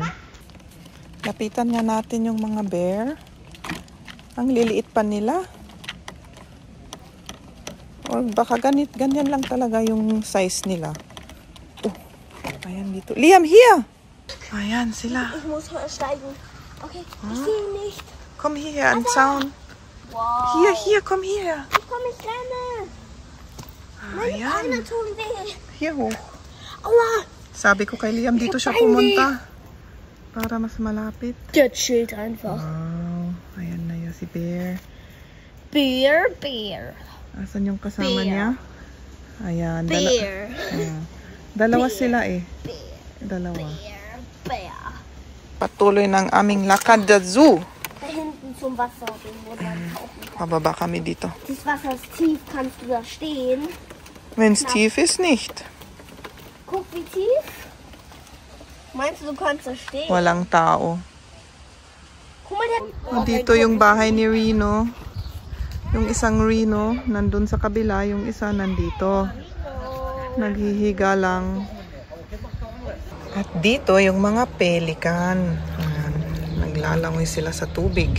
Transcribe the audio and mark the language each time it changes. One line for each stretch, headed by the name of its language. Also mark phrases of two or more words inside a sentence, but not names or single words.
Filipino: Lapitan nga natin yung mga bear. Ang liliit pa nila. O baka ganyan lang talaga yung size nila. Oh, ayan dito. Liam, here! Ayan sila.
German: Ich muss steigen. Okay, ich sehe ihn nicht. Komm hierher an Zaun. Wow. Hier, komm hierher. Ich komme, ich renne. Meine
Filipino: Ayan.
German: Beine tun weh. Hier hoch. Aua.
Filipino: Sabi ko kay Liam, dito siya pumunta. Para mas malapit.
German: Der chillt einfach.
Filipino: Wow. Ayan na yun si Bear. Bear. Asan yung kasama Bear. niya? Ayan. Bear. Dalawa Bear. sila eh. Bear. Dalawa. Bear. Patuloy ng aming lakad sa zoo.
German: Da hinten zum Wasser, den wo man tauchen kann.
Filipino: Pababa kami dito.
German: Das Wasser ist tief, kannst du da stehen? Wenn es tief ist, nicht. Guck, wie tief. Meinst du, du kannst da stehen?
Filipino: Walang tao.
German: Guck mal, der...
Filipino: Dito yung bahay ni Reno. Yung isang Reno, nandun sa kabila. Yung isa nandito. Naghihiga lang. At dito yung mga pelikan. Ayan, naglalangoy sila sa tubig.